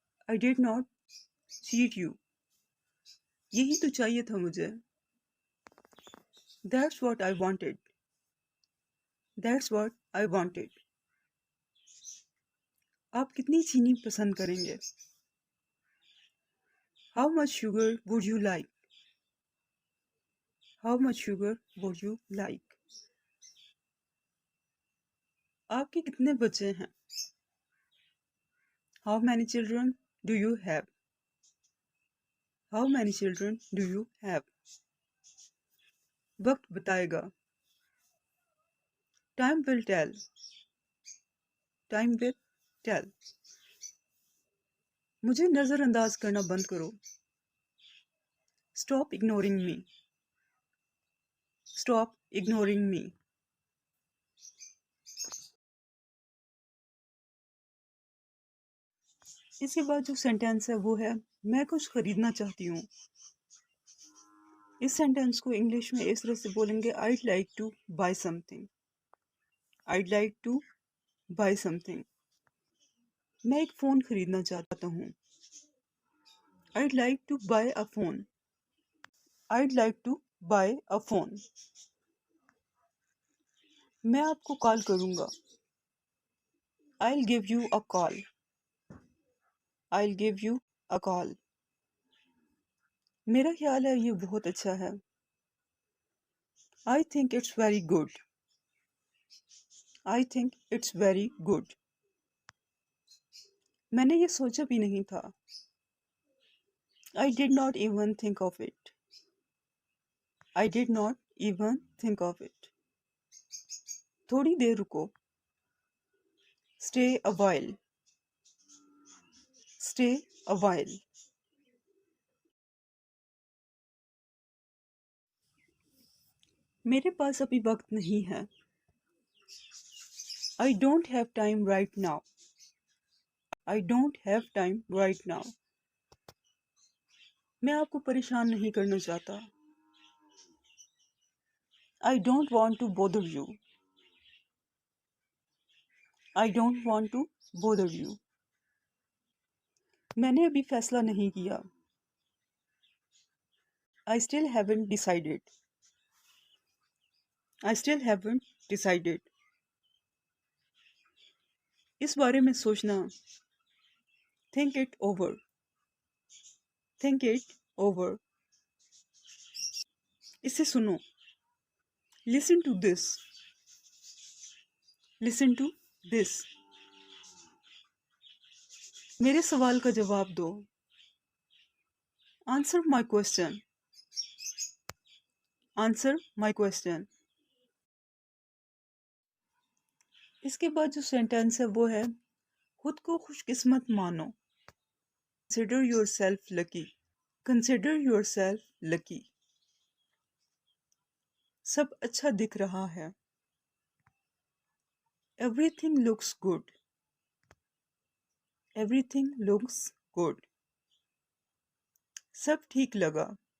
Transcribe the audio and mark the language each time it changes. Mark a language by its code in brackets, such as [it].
[en] I did not cheat you. [hi] यही तो चाहिए था मुझे. [en] That's what I wanted. That's what I wanted. [hi] आप कितनी चीनी पसंद करेंगे? [en] How much sugar would you like? How much sugar would you like? [hi] आपके कितने बच्चे हैं? [en] How many children do you have? How many children do you have? [hi] वक्त बताएगा. [en] Time will tell. Time will tell. [hi] मुझे नजरअंदाज करना बंद करो. [en] Stop ignoring me. Stop ignoring me. [hi] इसके बाद जो सेंटेंस है वो है मैं कुछ खरीदना चाहती हूँ. इस सेंटेंस को इंग्लिश में इस तरह से बोलेंगे [en] I'd like to buy something. I'd like to buy something. [hi] मैं एक फ़ोन खरीदना चाहता हूँ. [en] I'd like to buy a phone. I'd like to buy a phone. [hi] मैं आपको कॉल करूँगा. [en] I'll give you a call. I'll give you a call. [hi] मेरा ख्याल है ये बहुत अच्छा है. [en] I think it's very good. I think it's very good. [hi] मैंने ये सोचा भी नहीं था. [en] I did not even think of it. I did not even think of it. [hi] थोड़ी देर रुको. [en] Stay a while. Stay a while. [hi] मेरे पास अभी वक्त नहीं है. [en] I don't have time right now. I don't have time right now. [hi] मैं आपको परेशान नहीं करना चाहता. [en] I don't want to bother you. I don't want to bother you. [hi] मैंने अभी फैसला नहीं किया. [en] I still haven't decided. I still haven't decided. [hi] इस बारे में सोचना. [en] Think it over. Think it over. [hi] इसे सुनो. [en] Listen to this. Listen to this. [hi] मेरे सवाल का जवाब दो. [en] Answer my question. Answer my question. [hi] इसके बाद जो सेंटेंस है वो है खुद को खुशकिस्मत मानो. [en] Consider yourself lucky. Consider yourself lucky. [hi] सब अच्छा दिख रहा है. [en] Everything looks good. Everything looks good. [hi] सब ठीक लगा.